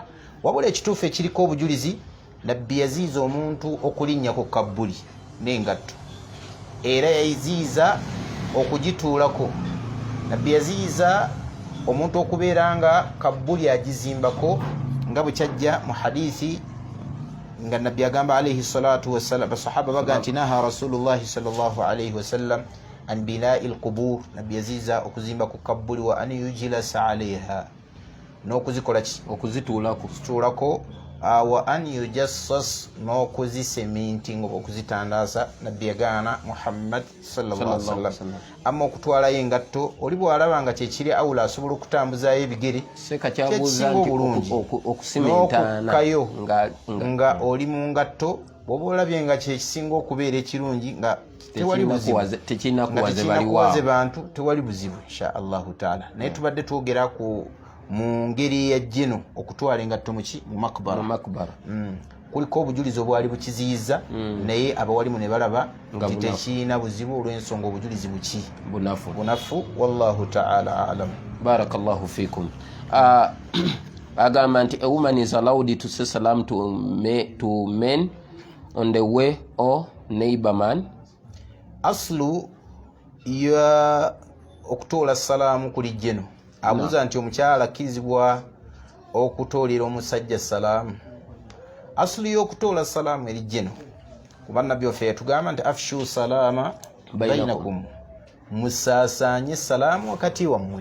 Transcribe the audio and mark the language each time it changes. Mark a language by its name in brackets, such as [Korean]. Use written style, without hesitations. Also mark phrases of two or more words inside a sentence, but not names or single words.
[Ganda] wabula ekituufu ekiriko obujulizi nabbi yaziiza omuntu okulinnya ku kabbuli n'engatto era yayiziiza okugituulako nabbi yaziiza omuntu okubeera nga kabbuli agizimbako nga bwe kyajja mu hadithi nga nabbi agamba [Arabic] عليه الصلاة والسلام [Ganda] basahaba baga nti [Arabic] نهى رسول الله صلى الله عليه وسلم عن بناء القبور [Ganda] nabbi yaziiza okuzimba ku kabbuli [Arabic] وأن يجلس عليها [Ganda] n'okuzikola ki okuzituulako [Arabic] وأن يجصص [Ganda] n'okuziseminti nga okuzitandaasa nabbi yagaana Muhammad [Arabic] صلى الله عليه وسلم [Ganda] amma okutwalayo engatto oli bw'alaba nga kyekiri awula asobola okutambuzaayo ebigere kyekisinga obulungi n'okukkayo nga oli mu ngatto bw'oba olabye nga kyekisinga okubeera ekirungi nga tewali buzibu bantu tewali buzibu [Arabic] إن شاء الله تعالى [Ganda] naye tubadde twogera mu ngeri ya jjeno okutwala engatto mu makbara kuliko obujulizi obwali bukiziyiza naye abawalimu ne balaba nti tekirina buzibu olw'ensonga obujulizi bunafu [Arabic] والله تعالى أعلم. بارك الله فيكم. [Ganda] Agamba nti [English] a woman is allowed to say salam to men on the way or neighbor man. [Ganda] Aslu ya okutola salamu kuli jjeno abuuza nti omukyala akkirizibwa okutoolera omusajja salaamu. Asulu y'okutoola salaamu eri jjeno kuba nabbi waffe yatugamba nti [Arabic] أفشوا السلام بينكم, [Ganda] musaasaanye salaamu wakati wammwe.